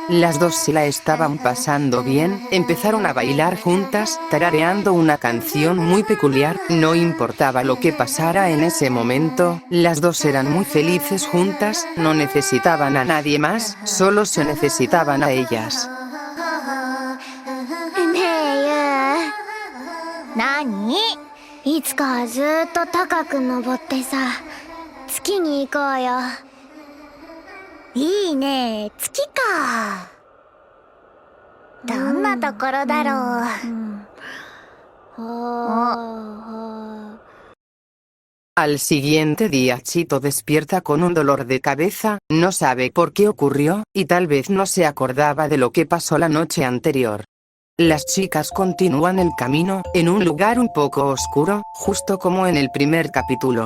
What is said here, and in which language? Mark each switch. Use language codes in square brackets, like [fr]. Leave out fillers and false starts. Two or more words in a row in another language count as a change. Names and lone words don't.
[es] Las dos se la estaban pasando bien, empezaron a bailar juntas, tarareando una canción muy peculiar. No importaba lo que pasara en ese momento, las dos eran muy felices juntas, no necesitaban a nadie más, solo se necesitaban a ellas. [ja] 何？いつかずーっと高く登ってさ、月に行こうよ。いいね、月か。どんなところだろう。 [es] Al siguiente día Chito despierta con un dolor de cabeza, no sabe por qué ocurrió, y tal vez no se acordaba de lo que pasó la noche anterior. Las chicas continúan el camino, en un lugar un poco oscuro, justo como en el primer capítulo.